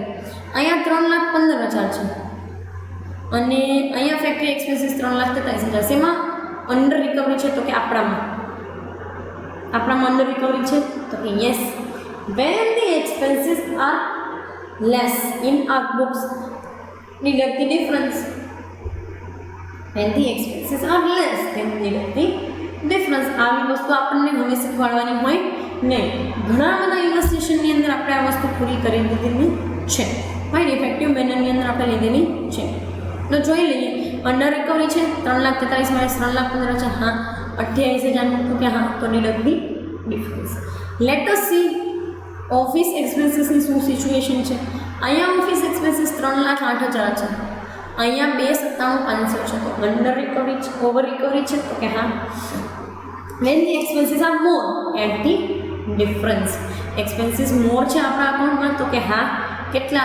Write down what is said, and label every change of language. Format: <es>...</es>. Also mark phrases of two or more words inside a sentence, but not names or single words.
<gu>અહીંયા 3,15,000 છે અને અહીંયા</gu> <en>factory expenses</en> <gu>3,43,000. શેમાં</gu> <en>under recovery</en> <gu>છે? તો કે આપણામાં</gu> <en>under recovery</en> <gu>છે. તો કે યસ.</gu> <en>When the expenses are less in our books deduct the difference. When the expenses are less, then deduct the difference.</en> <gu>આવી વસ્તુ આપણને હવે શીખવાડવાની હોય નહીં. ઘણા બધા ઇન્વેસ્ટિગેશનની અંદર આપણે આ વસ્તુ પૂરી કરી દીધેલી છે. ભાઈ</gu> <en>effective mannerની</en> <gu>અંદર આપણે લીધેલી છે. તો જોઈ લઈએ.</gu> <en>under recovery</en> <gu>છે 3,43,000 માઇનસ 3,15,000 છે. હા. 28,000 તો કે હા. તો</gu> <en>deduct the difference. Let us see office expensesની</en> <gu>શું સિચ્યુએશન છે. અહીંયા</gu> <en>office expenses</en> <gu>3,08,000 છે. અહીંયા 2,97,500 છે. તો</gu> <en>under recovery</en> <gu>છે,</gu> <en>over recovery</en> <gu>છે. તો કે હા.</gu> <en>When the expenses are more add the difference. expenses more</en> <gu>છે આપણા અકાઉન્ટમાં. તો કે હા. કેટલા?</gu>